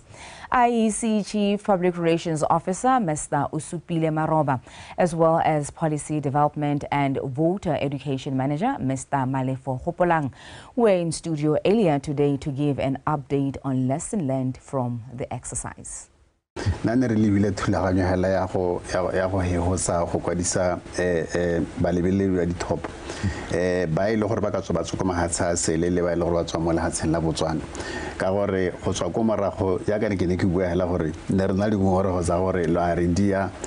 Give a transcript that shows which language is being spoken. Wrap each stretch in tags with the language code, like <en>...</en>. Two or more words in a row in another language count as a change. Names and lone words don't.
<en>IEC Chief Public Relations Officer Mr. Usupile Maroba, as well as Policy Development and Voter Education Manager Mr. Malefo Hopolang, were in studio earlier today to give an update on lesson learned from the exercise.</en> <tn>Nane re lebile thulaganyo hela ya go hehosa go kwadisa balebeledi ba dithopo ba ile gore ba ka tswa ba tsoko mahatsha sele le ba ile gore ba tswa mo lehatsheng la Botswana ka gore go tswa ko morago ya ka ne ke bua hela gore ne re na le gore go za gore lo arendia</tn>